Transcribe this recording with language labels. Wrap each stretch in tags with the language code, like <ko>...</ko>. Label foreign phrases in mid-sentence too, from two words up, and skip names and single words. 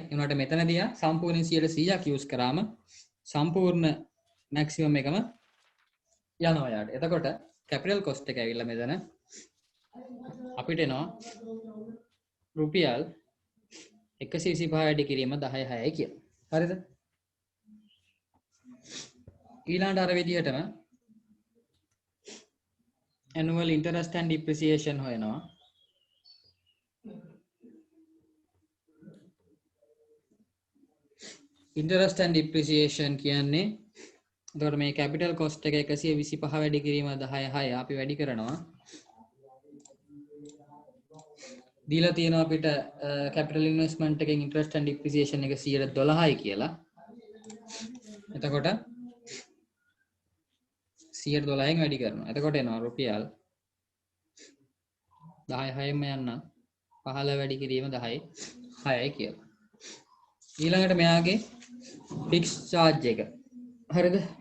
<si>ඒ වුණාට මෙතනදී සම්පූර්ණ 100%ක් යූස් කරාම සම්පූර්ණ මැක්සිමම් එකම යනවා යාට. එතකොට</si> <en>capital cost</en> <si>එක ඇවිල්ලා මෙතන අපිට එනවා රුපියල් 125 වැඩි කිරීම 10.6යි කියලා. හරිද? ඊළඟට අර විදිහටම</si> <en>annual interest and depreciation</en> <si>හොයනවා.</si> <en>interest and depreciation</en> <si>කියන්නේ එතකොට මේ</si> <en>capital cost</en> <si>එක 125 වැඩි කිරීම 10.6 අපි වැඩි කරනවා. දීලා තියෙනවා අපිට</si> <en>capital investment</en> <si>එකෙන්</si> <en>interest and depreciation</en> <si>එක 112යි කියලා. එතකොට 112න් වැඩි කරනවා. එතකොට එනවා රුපියල් 10.6ෙන්ම යන්න 15 වැඩි කිරීම 10.6යි කියලා. ඊළඟට මෙයාගේ</si> <en>fix charge</en> <si>එක. හරිද?</si>